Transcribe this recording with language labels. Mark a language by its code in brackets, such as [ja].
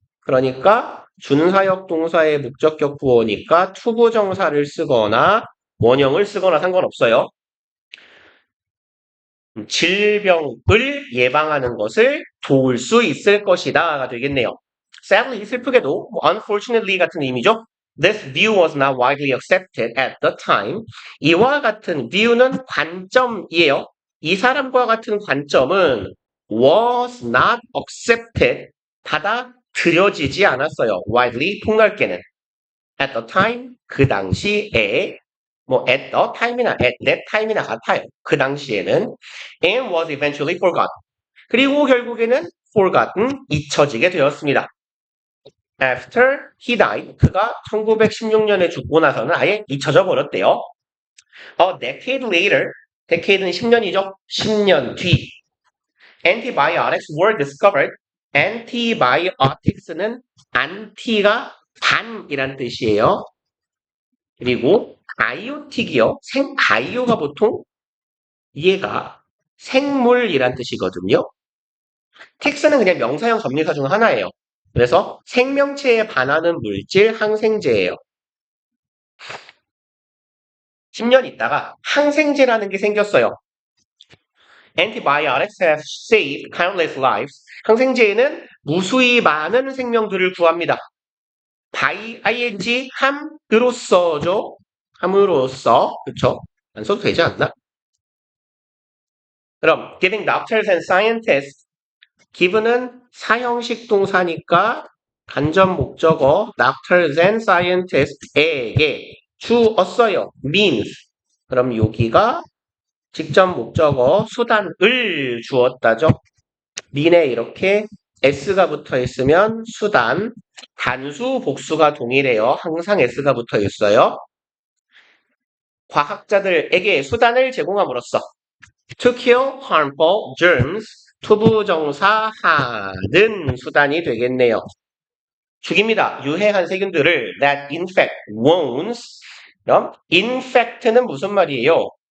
[ko] 그러니까 준사역 동사의 목적격 보어니까 투부정사를 쓰거나 원형을 쓰거나 상관없어요. 질병을 예방하는 것을 도울 수 있을 것이다가 되겠네요. Sadly, 슬프게도 unfortunately 같은 의미죠. [en] This view was not widely accepted at the time. [ko] 이와 같은 view는 관점이에요. 이 사람과 같은 관점은 [en] was not accepted, [ko] 받아들여지지 않았어요. widely, 폭넓게는. [en] At the time, [ko] 그 당시에 뭐 [en] at the time이나 at that time이나 같아요. [ko] 그 당시에는 [en] and was eventually forgotten. [ko] 그리고 결국에는 forgotten, 잊혀지게 되었습니다. [en] After he died, [ko] 그가 1916년에 죽고 나서는 아예 잊혀져 버렸대요. [en] A decade later, decade는 10년이죠. [ko] 10년 뒤. [en] Antibiotics were discovered. [ko] Antibiotics는 anti가 반이란 뜻이에요. 그리고 바이오틱이요. 바이오가 보통 얘가 생물이란 뜻이거든요. 틱스는 그냥 명사형 접리사 중 하나예요. 그래서 생명체에 반하는 물질 항생제예요. 10년 있다가 항생제라는 게 생겼어요. [en] Antibiotics have saved countless lives. [ko] 항생제에는 무수히 많은 생명들을 구합니다. ing 함으로써죠. 함으로써. 그쵸? 안 써도 되지 않나? 그럼 [en] giving doctors and scientists [ko] give는 사형식 동사니까 간접 목적어 doctors and scientists에게 주었어요. [en] means. [ko] 그럼 여기가 직접 목적어 수단을 주었다죠. mean에 이렇게 s가 붙어 있으면 수단, 단수, 복수가 동일해요. 항상 s가 붙어 있어요. 과학자들에게 수단을 제공함으로써 [en] to kill harmful germs, [ko] 투부정사 하는 수단이 되겠네요. 죽입니다. 유해한 세균들을 [en] that infect wounds. [ko] 그럼 infect는 무슨 말이에요?